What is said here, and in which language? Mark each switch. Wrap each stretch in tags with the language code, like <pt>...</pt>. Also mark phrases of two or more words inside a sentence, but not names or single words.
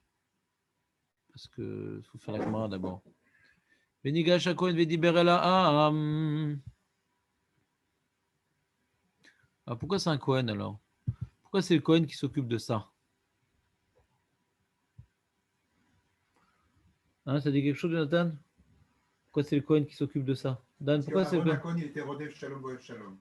<fr>Parce qu'il faut faire la camarade d'abord.</fr> <he>ונגש כהן ודבר אל העם.</he> <fr>Ah, pourquoi c'est un Kohen alors? Pourquoi c'est le Kohen qui s'occupe de ça? Hein, ça dit quelque chose, Jonathan? Pourquoi c'est le Kohen qui s'occupe de ça? Dan, pourquoi c'est le Kohen? Il était</fr> <he>רודף שלום אוהב שלום.</he>